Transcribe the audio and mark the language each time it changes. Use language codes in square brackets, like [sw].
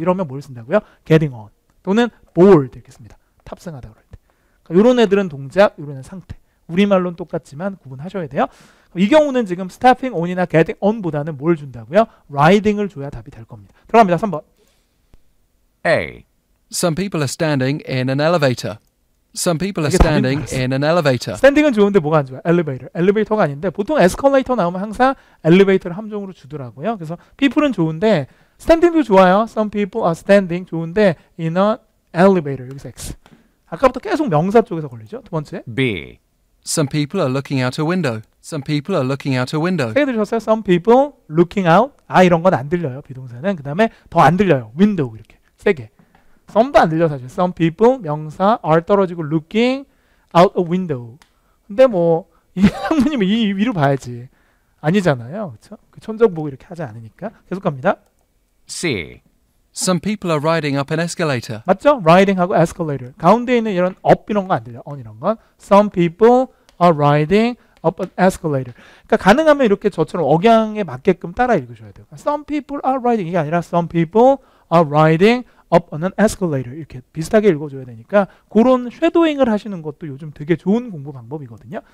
[ko] 이러면 뭘 쓴다고요? getting on. 또는 board 이렇게 씁니다. 탑승하다 그럴 때. 그러니까 이런 애들은 동작, 이런 애는 상태. 우리말로는 똑같지만 구분하셔야 돼요. 이 경우는 지금 stepping on이나 getting on보다는 뭘 준다고요? riding을 줘야 답이 될 겁니다. 들어갑니다. 3번. [en] A. Some people are standing in an elevator. Some people are [ko] 이게 답인 [en] standing [ko] 줄 알았어. [en] in an elevator. [ko] 스탠딩은 좋은데 뭐가 안 좋아요? 엘리베이터. 엘리베이터가 아닌데 보통 에스컬레이터 나오면 항상 엘리베이터를 함정으로 주더라고요. 그래서 people은 좋은데 스탠딩도 좋아요. [en] Some people are standing [ko] 좋은데 [en] in an elevator. [ko] 여기서 X. 아까부터 계속 명사 쪽에서 걸리죠. 두 번째. [en] B. Some people are looking out a window. Some people are looking out a window. [ko] 세게 들으셨어요? [en] Some people looking out. [ko] 아 이런 건 안 들려요. 비동사는. 그 다음에 더 안 들려요. window 이렇게 세게. some도 안 들려 사실. [en] Some people 명사 are 떨어지고 looking out a window. [ko] 근데 뭐 이게 상무님은 이 위로 봐야지. 아니잖아요. 그렇죠? 천적 보고 이렇게 하지 않으니까. 계속 갑니다. [en] C. Some people are riding up an escalator. [ko] 맞죠? [en] riding하고 escalator. [ko] 가운데 있는 이런 up 이런 거 안 들려. on 이런 건. [en] Some people are riding up an escalator. [ko] 그러니까 가능하면 이렇게 저처럼 억양에 맞게끔 따라 읽으셔야 돼요. [en] Some people are riding [ko] 이게 아니라 [en] some people are riding up on an escalator. [ko] 이렇게 비슷하게 읽어줘야 되니까 그런 쉐도잉을 하시는 것도 요즘 되게 좋은 공부 방법이거든요.